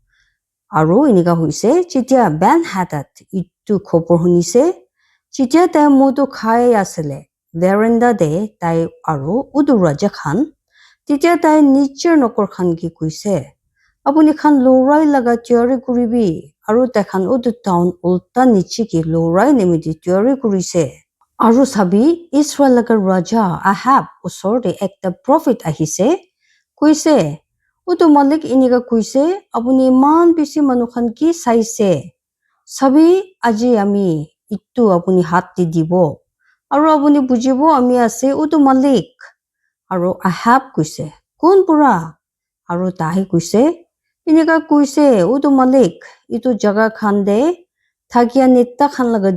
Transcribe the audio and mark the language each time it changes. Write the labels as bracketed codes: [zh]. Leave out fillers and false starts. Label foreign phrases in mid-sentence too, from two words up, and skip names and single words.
[nag] aru inika hoise chitia Ben-Hadad itu khopor hunise chitia tai moto khai asile veranda de tai aru udu raja khan Titia tai nicher nokor khan ki kuise apuni khan lorai laga theory kuribi aru ta khan udu town ulta nichi ki lorai nemiti theory kurise aru sabi Israel laga raja Ahab usor de ekta prophet ahise kuise udu malik iniga kuise apuni man bisi manu khan ki saise sabi aji ami itu apuni hat di dibo aru apuni bujibo ami ase udu malik aru Ahab kuise kun pura aru tahi kuise iniga kuise udu malik itu jaga khan de thakia netta khan laga